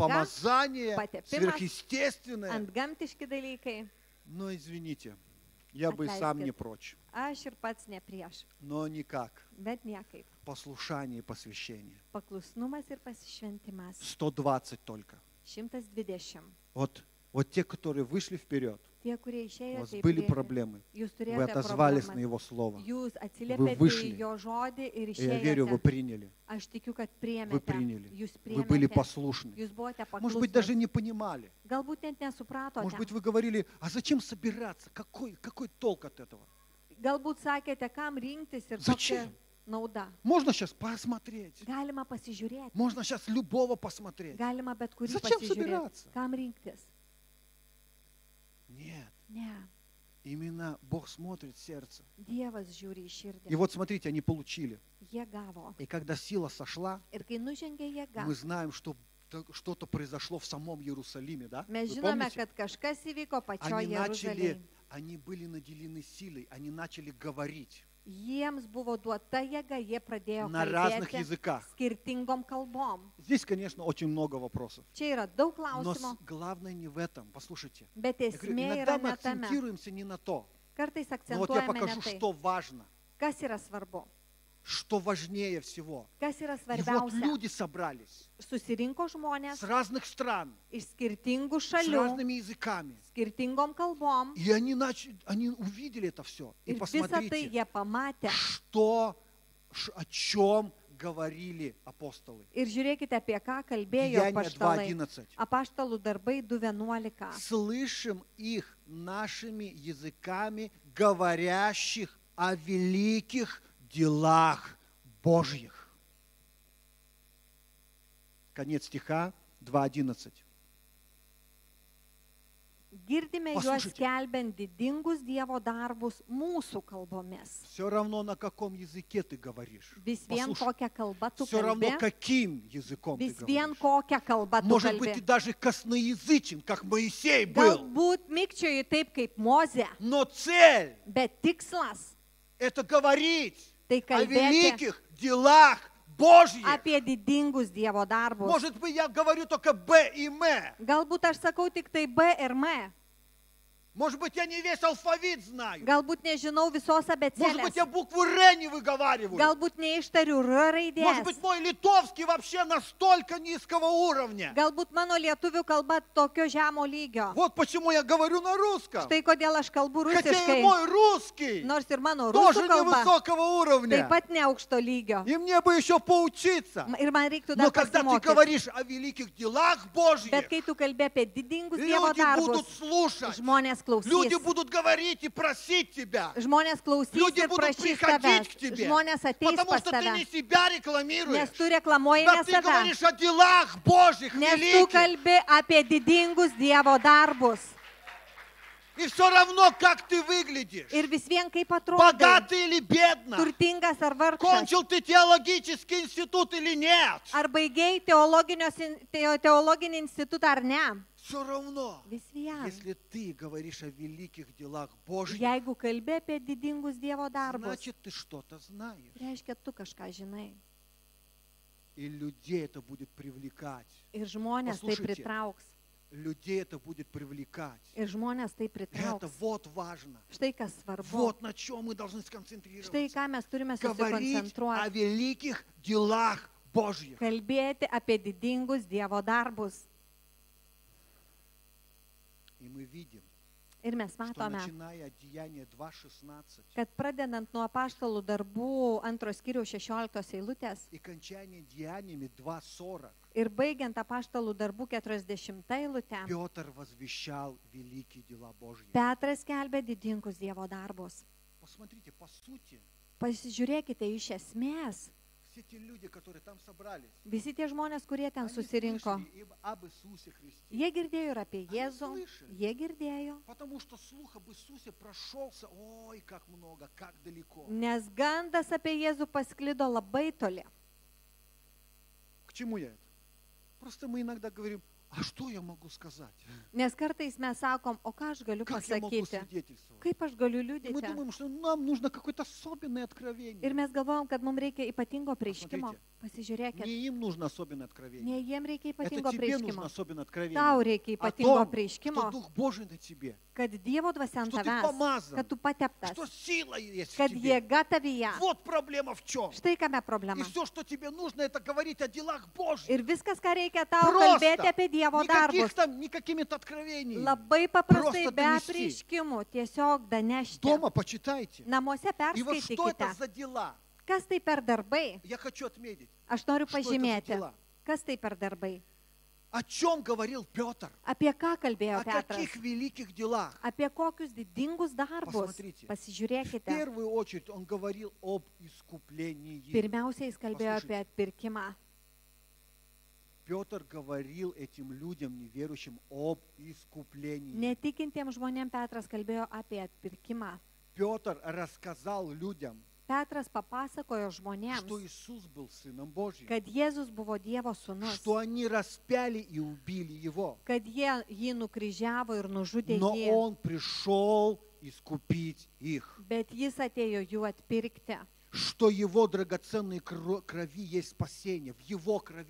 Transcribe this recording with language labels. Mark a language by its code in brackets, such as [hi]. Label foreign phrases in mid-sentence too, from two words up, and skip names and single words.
[ru] помазание, [lt] Потепимас, [ru] сверхъестественное. [lt] antgamtiški dalykai. [ru] Но извините, я бы и сам не прочь. [lt] Aš ir pats ne prieš, [ru] Но никак. [lt] bet niekaip. [ru] Послушание и посвящение. [lt] Paklusnumas ir pasišventimas. [ru] 120 только. 120. Вот те, которые вышли вперед, [lt] Tie, kurie [ru] у [lt] išėjo, [ru] вас [lt] tai [ru] были проблемы. [lt] jūs [ru] Вы [lt] turėjote [ru] отозвались на [lt] problemas. [ru] Его Слово. [lt] Jūs [ru] Вы [lt] atsiliepėte [ru] вышли. [lt] į jo žodį ir [ru] И я верю, вы [lt] išėjote. [ru] приняли. [lt] Aš tikiu, kad [ru] Вы [lt] priėmėte. [ru] приняли. [lt] Jūs [ru] Вы были [lt] priėmėte. [ru] послушны. [lt] Jūs buvote [ru] Может быть, даже [lt] paklusnus. [ru] не понимали. [lt] Galbūt net nesupratote. [ru] Может быть, вы говорили: а зачем собираться? Какой толк от этого? [lt] Galbūt sakėte, kam rinktis ir [ru] Зачем? [lt] kokia nauda. [ru] Можно сейчас посмотреть. [lt] Galima pasižiūrėti. [ru] Можно сейчас любого посмотреть. [lt] Galima bet kurį [ru] Зачем [lt] pasižiūrėti. [ru] собираться? [lt] Kam rinktis? [ru] Нет. [lt] Ne. [ru] Именно Бог смотрит в сердце. [lt] Dievas žiūri į širdį. [ru] И вот смотрите, они получили. [lt] Jie gavo. [ru] И когда сила сошла, [lt] Ir kai nužengė jėga, [ru] мы знаем, что что-то произошло в самом Иерусалиме, да? [lt] mes [ru] Вы [lt] žinome, [ru] помните? [lt] kad kažkas įvyko pačioje Jeruzalėje. [ru] Они были наделены силой, они начали говорить [lt] Jiems buvo duota jėga, jie pradėjo [ru] на разных [lt] kalbėti [ru] языках. [lt] skirtingom kalbom. [ru] Здесь, конечно, очень много вопросов. [lt] Čia yra daug [ru] Но [lt] klausimų, [ru] главное не в этом. Послушайте. [lt] bet [ru] Я говорю, [lt] esmė [ru] иногда [lt] yra [ru] мы [lt] ne tame. [ru] акцентируемся не на то. [lt] Kartais [ru] Но вот я [lt] akcentuojame ne [ru] покажу, [lt] tai, [ru] что важно, [lt] kas yra svarbu, [ru] что важнее всего. [lt] kas yra [ru] И вот [lt] svarbiausia. [ru] люди собрались [lt] Susirinko žmonės [ru] с разных стран, [lt] iš skirtingų [ru] с [lt] šalių, [ru] разными языками. [lt] skirtingom kalbom. [ru] И они увидели это все. И [lt] Ir visą tai [ru] посмотрите, [lt] jie pamatė, [ru] о чем говорили апостолы. [lt] Ir žiūrėkite, apie ką kalbėjo [ru] Деяния [lt] apaštalai. 2:11. Apaštalų darbai 2:11. [ru] Слышим их нашими языками, говорящих о великих делах Божьих. Конец стиха 2:11. [lt] Girdime juos [ru] Послушайте. [lt] skelbiant didingus Dievo darbus mūsų kalbomis. [ru] Все равно, на каком языке ты говоришь. [lt] Vis vien [ru] Послушай, [lt] kokią kalbą tu [ru] все равно, [lt] kalbi. [ru] каким языком ты [lt] Vis vien [ru] говоришь. [lt] kokią kalbą tu [ru] Может быть, ты [lt] kalbi. [ru] даже косноязычен, как Моисей был. [lt] Galbūt mikčioji taip kaip Mozė, [ru] Но цель [lt] bet tikslas – [ru] это говорить [lt] tai [ru] о [lt] kalbėti [ru] великих делах Божьих. [lt] apie didingus Dievo darbus. [ru] Может быть, я говорю только Б и М. [lt] Galbūt aš sakau tik tai B ir M. [ru] Может быть, я не весь алфавит знаю. [lt] Galbūt nežinau visos [ru] Может быть, [lt] abecėlės. [ru] я букву Р не выговариваю. [lt] Galbūt neištariu R [ru] Может [lt] raidės. [ru] быть, мой литовский вообще настолько низкого уровня. [lt] Galbūt mano lietuvių kalba tokio žemo lygio. [ru] Вот почему я говорю на русском. [lt] Štai kodėl aš kalbu [ru] Хотя и [lt] rusiškai. [ru] мой русский [lt] Nors ir mano [ru] тоже [lt] rusų kalba [ru] невысокого [lt] taip [ru] уровня. [lt] pat neaukšto lygio. [ru] И мне бы еще поучиться. [lt] Ir man reiktų [ru] Но [lt] dar [ru] когда ты [lt] pasimokyti. [ru] говоришь о великих делах Божьих, [lt] Bet kai tu kalbė apie didingus Dievo [ru] люди будут [lt] darbus, [ru] слушать. [lt] žmonės [ru] Люди [lt] klausys. [ru] будут говорить и просить тебя. [lt] Žmonės klausys [ru] Люди [lt] ir [ru] будут [lt] prašys [ru] приходить [lt] tavęs. [ru] к тебе. [lt] Žmonės ateis [ru] Потому [lt] pas [ru] что ты не [lt] tave. [ru] себя рекламируешь. [lt] Nes tu reklamuoji [ru] Да [lt] ne [ru] ты [lt] save. [ru] говоришь о делах Божьих [lt] Nes tu [ru] великих. [lt] kalbi apie didingus Dievo darbus. [ru] И все равно, как ты выглядишь. [lt] Ir vis vien kaip atrodai. [ru] Богатый или бедно. [lt] Turtingas ar vargšas. [ru] Кончил ты теологический институт или нет. [lt] Ar baigėjai teologinį institutą ar ne. [ru] Все равно, [lt] Vis vien. [ru] если ты говоришь о великих делах Божьих, [lt] Jeigu kalbi apie didingus Dievo darbus, [ru] значит, ты что-то знаешь. [lt] reiškia, tu kažką žinai. [ru] И людей это будет привлекать. [lt] Ir žmonės tai [ru] Послушайте. [lt] pritrauks. [ru] Людей это будет привлекать. [lt] Ir žmonės tai [ru] Это [lt] pritrauks. [ru] вот важно. [lt] Štai kas svarbu. [ru] Вот на чем мы должны [lt] Štai [ru] сконцентрироваться. [lt] ką mes turime [ru] Говорить о [lt] susikoncentruoti. [ru] великих делах Божьих. [lt] Kalbėti apie didingus Dievo darbus. [ru] И мы видим, [lt] Ir mes [ru] что [lt] matome, [ru] начиная от Деяния 2:16 [lt] kad pradedant nuo apaštalų darbų 2 skyriaus 16 eilutės [ru] и кончание Деяниями 2:40 [lt] ir baigiant apaštalų darbų 40 eilutę, [ru] Петр возвещал великие дела Божьи. [lt] Petras skelbė didingus Dievo darbus. [ru] Посмотрите, по сути, [lt] Pasižiūrėkite iš esmės. [ru] все те люди, которые там собрались, [lt] Visi tie žmonės, kurie ten [ru] они [lt] susirinko, [ru] слышали об Иисусе Христе. [lt] jie girdėjo ir apie Jėzų, [ru] слышали. [lt] jie girdėjo, [ru] Потому что слух об Иисусе прошелся, ой, как много, как далеко. [lt] nes gandas apie Jėzų pasklido labai toli. [ru] К чему я это? Просто мы иногда говорим, а что я могу сказать? [lt] Nes kartais mes sakom, o ką aš galiu [ru] Как я могу [lt] pasakyti, [ru] свидетельствовать? [lt] kaip aš galiu [ru] И мы [lt] liudyti. [ru] думаем, что нам нужно какое-то особенное [lt] Ir [ru] откровение. [lt] mes galvojam, kad mums reikia ypatingo prieškimo. [ru] Посмотрите. [lt] Pasižiūrėkit, [ru] Не им нужно особенное откровение. [lt] ne jiem reikia [ru] Это [lt] ypatingo [ru] тебе нужно [lt] prieškimo. [ru] особенное откровение. [lt] Tau reikia [ru] О [lt] ypatingo [ru] том, что [lt] prieškimo, [ru] Дух Божий на тебе, [lt] kad Dievo dvasia ant [ru] что ты [lt] tavęs, [ru] помазан, [lt] kad tu pateptas, [ru] что сила есть в [lt] kad [ru] тебе. [lt] jėga tavyje. [ru] Вот проблема в чем. [lt] Štai kame [ru] И [lt] problema. [ru] все, что тебе нужно, это говорить о делах Божьих. [lt] Ir viskas, ką reikia tau [ru] Просто. [lt] kalbėti apie Dievo darbus. [ru] Не какими-то откровениями. [lt] Labai paprastai [ru] Просто [lt] be [ru] donesti. [lt] prieškimų, tiesiog danešti. [ru] Дома почитайте. [lt] Namuose [ru] И вот что это [lt] perskaitykite. [ru] за дела? [lt] Kas tai per darbai? [ru] Я хочу отметить, [lt] Aš noriu [ru] что это за [lt] pažymėti. [ru] дела. [lt] Kas tai per darbai? [ru] О чем говорил Петр? [lt] Apie ką kalbėjo [ru] О [lt] Petras? [ru] каких великих делах? [lt] Apie kokius didingus darbus? [ru] Посмотрите. В [lt] Pasižiūrėkite. [ru] первую очередь он говорил об искуплении. [lt] Pirmiausia, jis kalbėjo apie atpirkimą. [ru] Петр говорил этим людям, неверующим, об искуплении. [lt] Netikintiems žmonėms Petras kalbėjo apie atpirkimą. [ru] Петр рассказал людям, [lt] Petras papasakojo [ru] что [lt] žmonėms, [ru] Иисус был Сыном Божьим, [lt] kad Jėzus buvo Dievo sūnus, [ru] что они распяли и убили Его. [lt] kad jie jį nukryžiavo ir nužudė [ru] Но [lt] jį, [ru] Он пришел искупить их. [lt] bet jis atėjo jų atpirkti, [ru] Что Его драгоценной крови есть спасение, в Его крови